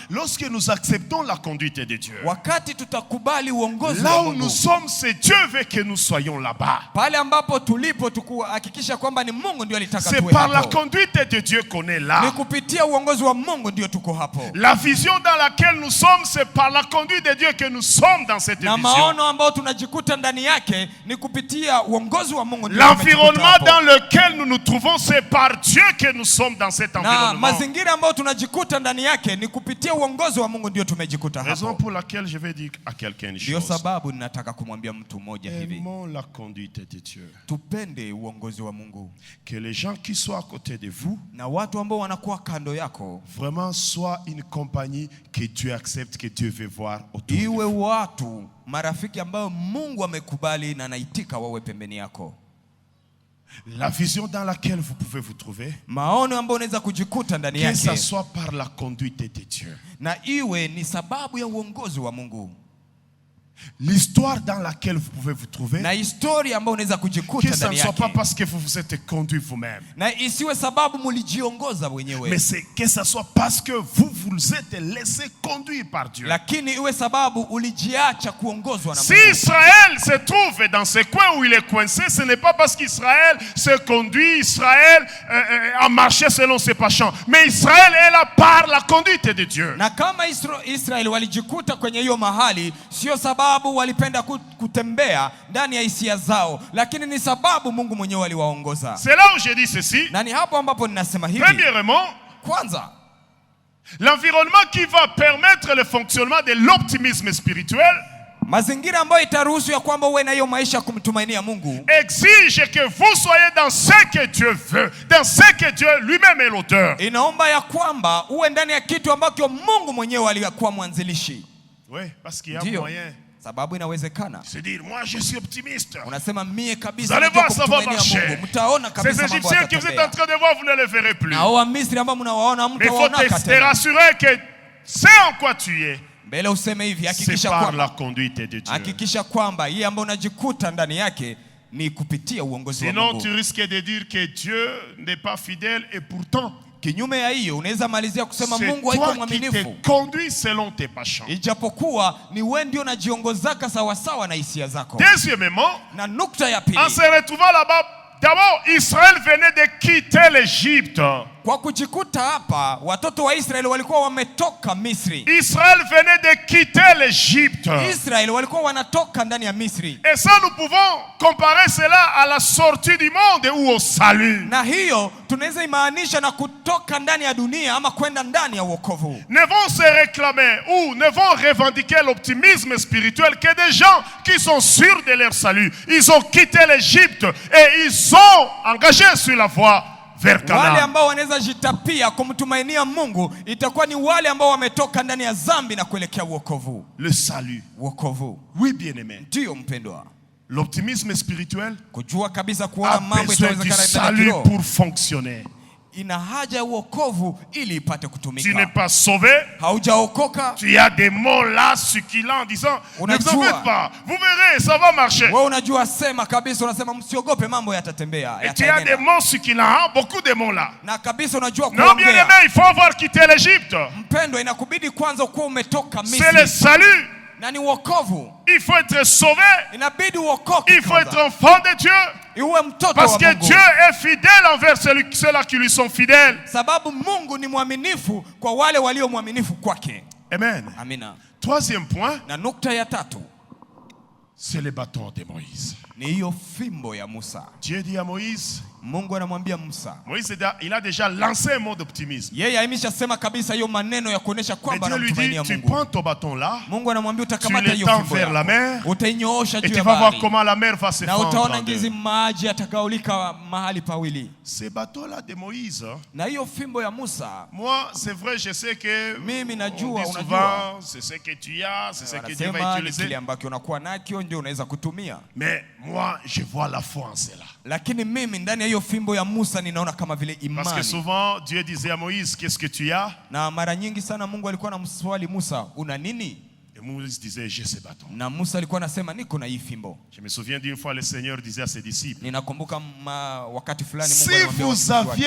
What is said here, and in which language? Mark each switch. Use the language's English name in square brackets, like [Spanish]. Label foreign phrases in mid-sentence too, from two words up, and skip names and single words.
[French] Lorsque nous acceptons la conduite de Dieu. [Swahili] wakati tutakubali uongozi [French] Là [Swahili] wa [French] où [Swahili] Mungu. [French] nous sommes, c'est Dieu veut que nous soyons là-bas. [Swahili] Pale ambapo tulipo tuhakikisha kwamba ni Mungu ndio alitaka [French] C'est [Swahili] tuwe [French] par la [Swahili] hapo. [French] conduite de Dieu qu'on est [Swahili] Ni [French] là. [Swahili] kupitia uongozi wa Mungu ndio tuko hapo. [French] La vision dans laquelle nous sommes, c'est par la conduite de Dieu que nous sommes dans cette [Swahili] Na [French] vision. [Swahili] maono ambayo tunajikuta ndani yake ni kupitia uongozi wa Mungu ndio [French] L'environnement dans lequel nous nous trouvons, c'est par Dieu que nous sommes dans cet [Swahili] na [French] environnement. [Swahili] mazingira ambayo tunajikuta ndani yake ni kupitia uongozi wa Mungu ndio tumejikuta [French] Raison [Swahili] hapo. [French] pour laquelle je vais dire à quelqu'un une [Swahili] Ndio [French] chose. [Swahili] sababu ninataka kumwambia mtu mmoja hivi. [French] Aimons la conduite de Dieu. [Swahili] Tupende uongozi wa Mungu. [French] Que les gens qui sont à côté de vous, [Swahili] Na watu ambao wanakuwa kando yako [French] vraiment soient une compagnie que Dieu accepte, que Dieu veut voir autour de [Swahili] iwe [French] vous. [Swahili] watu marafiki ambao Mungu amekubali na anaitika wawe pembeni yako. [French] La vision dans laquelle vous pouvez vous trouver, [Swahili] Maono ambayo unaweza kujikuta ndani [French] que ça [Swahili] yake [French] soit par la conduite de Dieu. [Swahili] na iwe ni sababu ya uongozi wa Mungu. [French] L'histoire dans laquelle vous pouvez vous trouver, [Swahili] Na historia ambayo unaweza [French] que [Swahili] kujikuta [French] ça ne [Swahili] ndani [French] soit pas [Swahili] yake. [French] parce que vous vous êtes conduit vous-même, [Swahili] Na isiwe sababu mulijiongoza wenyewe. [French] mais c'est que ça soit parce que vous vous êtes laissé conduire par Dieu. [Swahili] Lakini iwe sababu ulijiacha kuongozwa na [French] Si [Swahili] Mungu. [French] Israël se trouve dans ce coin où il est coincé, ce n'est pas parce qu'Israël se conduit, Israël a marché selon ses passions, mais Israël est là par la conduite de Dieu. [Swahili] Na kama Israeli walijikuta kwenye hiyo mahali, sio sababu walipenda kutembea ndani ya hisia zao, lakini ni sababu Mungu mwenyewe aliwaongoza. [French] C'est là où je dis ceci. [Swahili] Na ni hapo ambapo ninasema hivi. [French] Premièrement, [Swahili] Kwanza, [French] l'environnement qui va permettre le fonctionnement de l'optimisme spirituel [Swahili] mazingira ambayo itaruhusu ya kwamba uwe na hiyo maisha ya kumtumainia Mungu [French] exige que vous soyez dans ce que Dieu veut, dans ce que Dieu lui-même est l'auteur. [Swahili] inaomba ya kwamba uwe ndani ya kitu ambacho Mungu mwenyewe alikuwa mwanzilishi. [French] Oui, parce qu'il y a [Swahili] Ndio, [French] moyen [Swahili] sababu inawezekana. [French] de se dire, moi je suis optimiste. [Swahili] Unasema mie [French] Vous [Swahili] kabisa [French] allez [Swahili] najua [French] voir, ça va [Swahili] kumtumainia [French] marcher. [Swahili] Mungu. Mtaona [French] Ces [Swahili] kabisa mambo [French] Égyptiens que vous êtes en [Swahili] yatatembea. [French] train de voir, vous ne les verrez plus. [Swahili] Na hao Misri ambao mnawaona [French] Mais il faut [Swahili] mtawaona [French] te [Swahili] tena. [French] rassurer que ce en quoi tu es, [Swahili] Mbele useme hivi, [French] c'est [Swahili] hakikisha [French] par [Swahili] kwamba [French] la conduite de Dieu. [Swahili] hakikisha kwamba hii ambayo unajikuta ndani yake ni kupitia uongozi wa [French] Sinon, [Swahili] Mungu. [French] tu risques de dire que Dieu n'est pas fidèle et pourtant, [Swahili] Kinyume ya hiyo unaweza malizia kusema [French] c'est [Swahili] Mungu haiko [French] toi qui [Swahili] mwaminifu. [French] te conduis selon tes passions. [Swahili] Ijapokuwa ni wewe ndio unajiongozaka sawa sawa na hisia zako. [French] Deuxièmement, [Swahili] Na nukta ya pili, [French] en se retrouvant là-bas, d'abord, Israël venait de quitter l'Égypte. [Swahili] Kwa kujikuta hapa, watoto wa Israeli walikuwa wametoka Misri. [French] Israël venait de quitter l'Égypte. [Swahili] Israeli walikuwa wanatoka ndani ya Misri. [French] Et ça, nous pouvons comparer cela à la sortie du monde ou au salut. [Swahili] Na hiyo tunaweza imaanisha na kutoka ndani ya dunia ama kwenda ndani ya wokovu. [French] Ne vont se réclamer ou ne vont revendiquer l'optimisme spirituel que des gens qui sont sûrs de leur salut. Ils ont quitté l'Égypte et ils sont engagés sur la voie vers [Swahili] Wale [French] Canaan. [Swahili] ambao wanaweza jitapia kumtumainia Mungu itakuwa ni wale ambao wametoka ndani ya dhambi na kuelekea wokovu. [French] Le salut. [Swahili] Wokovu. [French] Oui, bien-aimé. [Swahili] Ndio mpendwa. [French] L'optimisme spirituel [Swahili] Kujua kabisa [French] a [Swahili] kuona mambo [French] besoin du [Swahili] itawezekana ndani ya [French] salut [Swahili] kiroho. [French] pour fonctionner. [Swahili] Ina haja ya wokovu ili ipate [French] Tu n'es [Swahili] kutumika. [French] pas sauvé. [Swahili] Haujaokoka. [French] Tu as des mots là succulents en disant ne vous en [Swahili] Unajua. [French] faites pas, vous verrez, ça va marcher. [Swahili] Wewe unajua sema kabisa, unasema msiogope, mambo yatatembea, [French] Et tu as des [Swahili] yataendelea. [French] mots succulents, hein? Beaucoup de mots là. [Swahili] Na kabisa unajua [French] Non, bien aimé, [Swahili] kuongea. [French] il faut avoir quitté l'Égypte. [Swahili] Mpendwa, inakubidi kwanza kuwa umetoka [French] C'est le [Swahili] Misri. [French] salut. [Swahili] Na ni wokovu. [French] Il faut être sauvé. [Swahili] Inabidi uokoke [French] Il faut être [Swahili] kwanza. [French] enfant de Dieu. [Swahili] Iwe mtoto [French] Parce [Swahili] wa [French] que [Swahili] Mungu. [French] Dieu est fidèle envers ceux-là qui lui sont fidèles. [Swahili] Sababu Mungu ni mwaminifu kwa wale walio mwaminifu kwake. [French] Amen. [Swahili] Amina. [French] Troisième point, [Swahili] Na nukta ya tatu [French] c'est le bâton de Moïse. [Swahili] ni hiyo fimbo ya Musa. [French] Dieu dit à Moïse, [Swahili] Mungu anamwambia Musa. [French] Moïse il a déjà lancé un mot d'optimisme. [Swahili] Yeye ameshasema kabisa hiyo maneno ya kuonesha [French] Mais [Swahili] kwamba [French] Dieu lui dit, [Swahili] anamtumainia [French] tu [Swahili] Mungu. [French] prends ton bâton là, [Swahili] Mungu anamwambia [French] tu [Swahili] utakamata hiyo [French] l'étends [Swahili] fimbo [French] vers la [Swahili] yako. [French] mer, [Swahili] Utainyoosha [French] et [Swahili] juu [French] tu [Swahili] ya [French] vas voir [Swahili] bahari. [French] comment la mer va se [Swahili] Na [French] fendre [Swahili] utaona [French] en deux. [Swahili] ngizi maji yatagaulika mahali pawili. [French] Ces bateaux-là de Moïse, [Swahili] Na hiyo fimbo ya Musa, [French] moi, c'est vrai, je sais que [Swahili] mimi [French] on [Swahili] najua, [French] dit [Swahili] unajua, [French] souvent, c'est ce que tu as, c'est ce que Dieu va [Swahili] wanasema ni [French] utiliser. [Swahili] kile ambacho unakuwa nacho ndio unaweza kutumia. [French] Mais moi, je vois la foi en cela. [Swahili] Lakini mimi ndani ya hiyo fimbo ya Musa ninaona kama vile [French] Parce que [Swahili] imani. [French] souvent, Dieu disait à Moïse, qu'est-ce que tu as? [Swahili] Na mara nyingi sana Mungu alikuwa anamswali Musa, una nini? [French] Et Moïse disait, j'ai ce bâton. [Swahili] Na Musa alikuwa anasema niko na hii fimbo. [French] Je me souviens d'une fois, le Seigneur disait à ses disciples, [Swahili] Ninakumbuka wakati fulani Mungu [French] si [Swahili] alimwambia [French] vous [Swahili] watumishi wake,